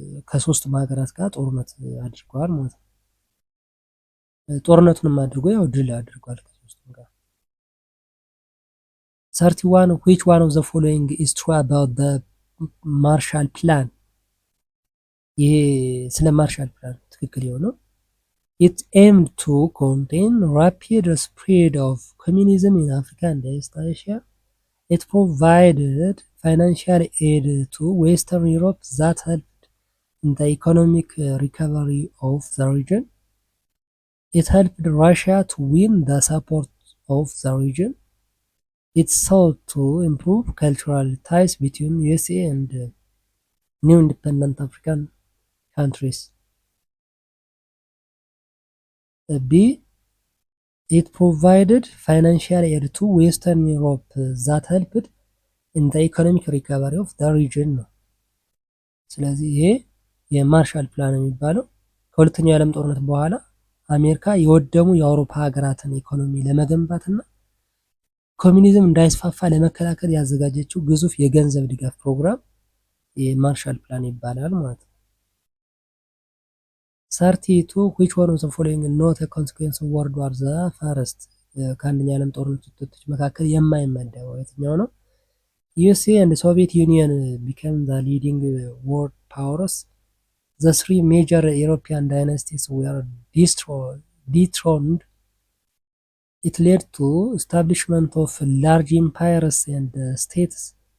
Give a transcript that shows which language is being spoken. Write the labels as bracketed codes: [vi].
[am] ከሶስቱም ሀገራት ጋር ጦርነት አድርገዋል ማለት ነው። ጦርነቱንም አድርጎ ያው ድል አድርጓል ከሶስቱም ጋር። [en] 31 which one of the following is true about the Marshall Plan? [am] ይሄ ስለ ማርሻል ፕላን ትክክል የሆነው [en] it aimed to contain rapid spread of communism in Africa and East Asia. It provided financial aid to Western Europe that helped in the economic recovery of the region. It helped Russia to win the support of the region. It sought to improve cultural ties between USA and new independent African countries. B. It provided financial aid to Western Europe that helped in the economic recovery of the region [am] ነው። ስለዚህ ይሄ የማርሻል ፕላን የሚባለው ከሁለተኛው የዓለም ጦርነት በኋላ አሜሪካ የወደሙ የአውሮፓ ሀገራትን ኢኮኖሚ ለመገንባትና ኮሚኒዝም እንዳይስፋፋ ለመከላከል ያዘጋጀችው ግዙፍ የገንዘብ ድጋፍ ፕሮግራም የማርሻል ፕላን ይባላል ማለት ነው። [en] 32 which one of the following not a consequence of World War the First? [am] ከአንደኛ ዓለም ጦርነት ውጤቶች መካከል የማይመደበው የትኛው ነው? [en] USA and the Soviet Union became the leading world powers. The three major European dynasties were dethroned. It led to establishment of large empires and states.